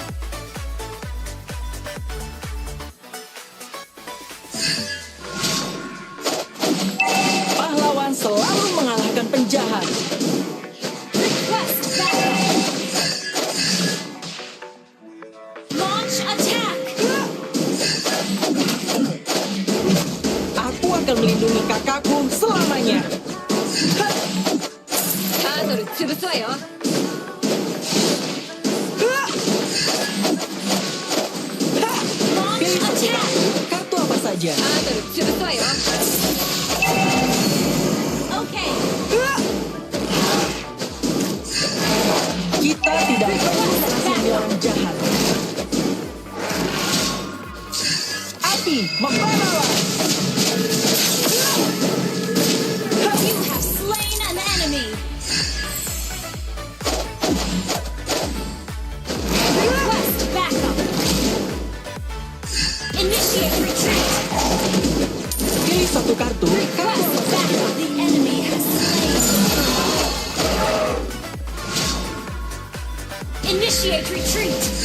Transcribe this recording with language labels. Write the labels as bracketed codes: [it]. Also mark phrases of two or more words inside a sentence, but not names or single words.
[id] Pahlawan selalu mengalahkan penjahat. [en] Request backup. Launch attack. [id] Aku akan melindungi kakakku selamanya. [ja] Turtle 潰すわよ [id] Pilih satu kartu apa saja. [ja] Turtle 潰すわよ [en] Okay. [id] Kita tidak perlu mengasihani orang jahat. Api, membaralah. [en] You have slain an enemy. Request backup. Initiate retreat. [id] Pilih satu kartu. [en] Request backup. The enemy has slain. Initiate retreat.